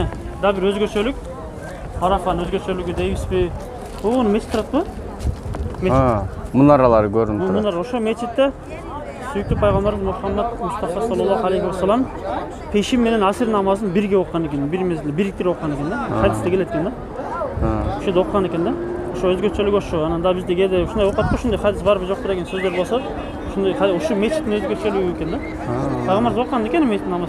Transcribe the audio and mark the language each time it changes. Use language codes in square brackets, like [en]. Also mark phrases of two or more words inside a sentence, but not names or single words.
[ky] Да бир өзгөчөлүк. Арафанын өзгөчөлүгү дейбизби? Бул мечит турат Мунаралары көрүнүп турат. Мунар ошо мечитте сүйүктүү пайгамбарыбыз Мухаммад Мустафа [ar] صلى الله عليه وسلم [ky] пешим менен асир намазын бирге окуган экен, бир мезгилде бириктирип окуган экен да. Хадисте келет экен да. Ошо окуган экен да. Ошо өзгөчөлүгү ошо. Анан да бизде кээде ушундай окуп ушундай хадис барбы жокпу деген сөздөр болсо, ушундай ошо мечиттин өзгөчөлүгү экен да. Пайгамбарыбыз окуган экен мечит намаз.